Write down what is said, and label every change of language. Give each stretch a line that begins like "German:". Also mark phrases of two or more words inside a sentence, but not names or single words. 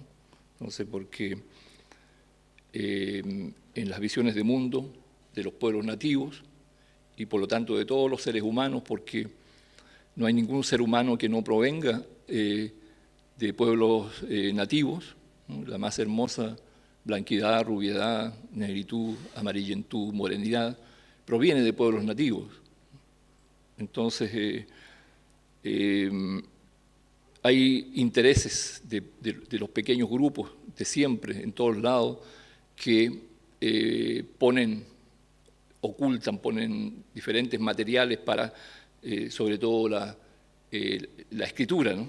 Spanish: Entonces, porque en las visiones de mundo de los pueblos nativos, y por lo tanto de todos los seres humanos, porque no hay ningún ser humano que no provenga de pueblos nativos, ¿no? La más hermosa blanquidad, rubiedad, negritud, amarillentud, morenidad, proviene de pueblos nativos. Entonces, hay intereses de los pequeños grupos de siempre, en todos lados, que ponen diferentes materiales para, sobre todo, la escritura, ¿no?